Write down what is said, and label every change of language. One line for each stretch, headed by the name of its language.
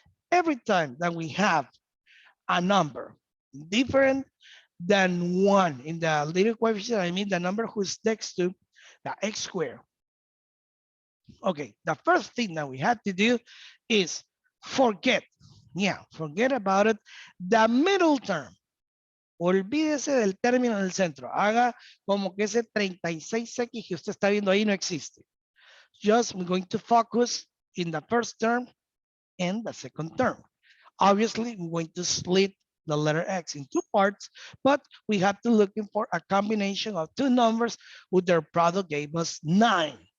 English: Every time that we have a number different than 1 in the little coefficient, I mean the number who's next to the x squared. Okay, the first thing that we have to do is forget, forget about it, the middle term.
Spanish: Olvídese del término del centro. Haga como que ese 36x que usted está viendo ahí no existe.
English: Just we're going to focus in the first term and the second term. Obviously, we're going to split the letter x in two parts, but we have to looking for a combination of two numbers with their product gave us 9.